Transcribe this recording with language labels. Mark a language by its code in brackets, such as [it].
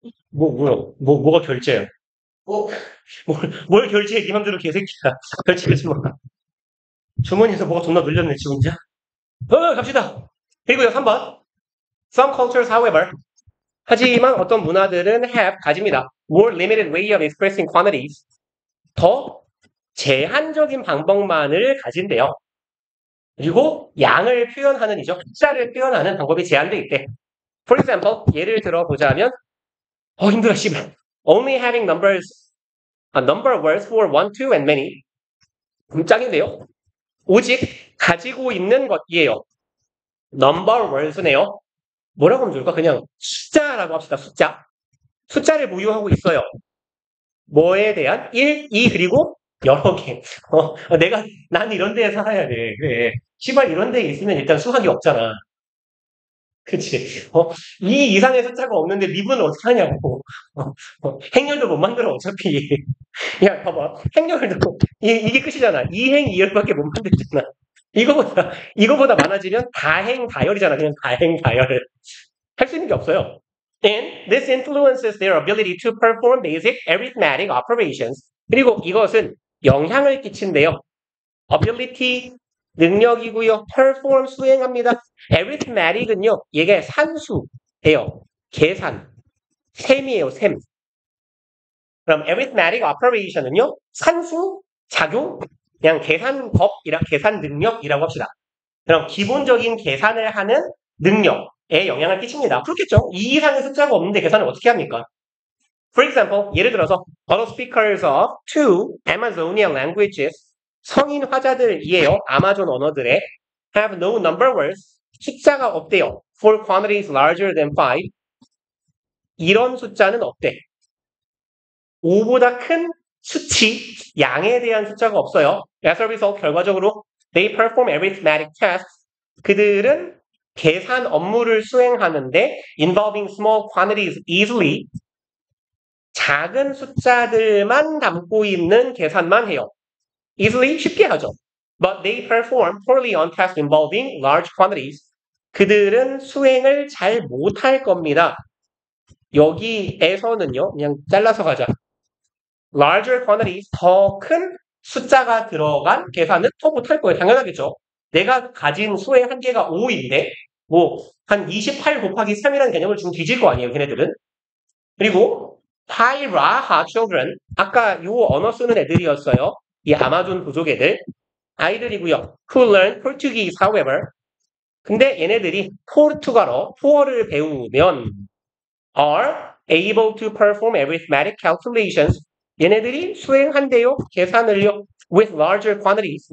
[ko] 뭐가 결제야? 뭐, 뭘 결제해, 네 맘대로 개새끼야. 결제하지 마. 주머니에서 뭐가 존나 눌렸네, 지 혼자. 갑시다. 그리고요, 3번. [en] Some cultures, however. [ko] 하지만 어떤 문화들은 가집니다. [en] More limited way of expressing quantities. [ko] 더 제한적인 방법만을 가진대요. 그리고 양을 표현하는 숫자를 표현하는 방법이 제한돼 있대. [en] For example, [ko] 예를 들어 보자면, 힘들어, 씨발. [en] Only having a number of words for one, two, and many. [ko] 짱인데요. 오직 가지고 있는 것이에요. number of words네요. 뭐라고 하면 좋을까? 그냥 숫자라고 합시다, 숫자. 숫자를 보유하고 있어요. 뭐에 대한? 1, 2, 그리고 여러 개. 난 이런 데에 살아야 돼. 그래. 시발 이런 데에 있으면 일단 수학이 없잖아. 그치? 2 이상의 숫자가 없는데 미분을 어떻게 하냐고. 행렬도 못 만들어, 어차피. 야, 봐봐. 행렬도, 이게 끝이잖아. 2행 2열밖에 못 만들잖아. 이거보다 많아지면 다행 다열이잖아. 그냥 다행 다열. 할 수 있는 게 없어요. [en] And this influences their ability to perform basic arithmetic operations. [ko] 그리고 이것은 영향을 끼친대요. ability, 능력이고요. perform, 수행합니다. arithmetic은요, 이게 산수예요. 계산, 셈이에요, 셈. 그럼 arithmetic operation은요, 산수, 작용, 그냥 계산 능력이라고 합시다. 그럼 기본적인 계산을 하는 능력에 영향을 끼칩니다. 그렇겠죠. 2 이상의 숫자가 없는데 계산을 어떻게 합니까? [en] For example, [ko] 예를 들어서 [en] auto speakers of two Amazonian languages [ko] 성인 화자들이에요. 아마존 언어들에 [en] have no number words [ko] 숫자가 없대요. [en] For quantities larger than 5 [ko] 이런 숫자는 없대. 5보다 큰 수치, 양에 대한 숫자가 없어요. [en] As a result, [ko] 결과적으로 [en] they perform arithmetic tasks [ko] 그들은 계산 업무를 수행하는데 [en] involving small quantities easily [ko] 작은 숫자들만 담고 있는 계산만 해요. [en] easily [ko] 쉽게 하죠. [en] But they perform poorly on tasks involving large quantities. [ko] 그들은 수행을 잘 못할 겁니다. 여기에서는요, 그냥 잘라서 가자. [en] larger quantities, [ko] 더 큰 숫자가 들어간 계산은 더 못할 거예요. 당연하겠죠. 내가 가진 수의 한계가 5인데, 뭐, 한 28 곱하기 3이라는 개념을 주면 뒤질 거 아니에요, 걔네들은. 그리고, 타이라하 children, 아까 요 언어 쓰는 애들이었어요. 이 아마존 부족 애들. 아이들이고요. [en] who learn Portuguese, however. [ko] 근데 얘네들이 포르투갈어, 포어를 배우면 [en] are able to perform arithmetic calculations. [ko] 얘네들이 수행한대요. 계산을요. [en] with larger quantities.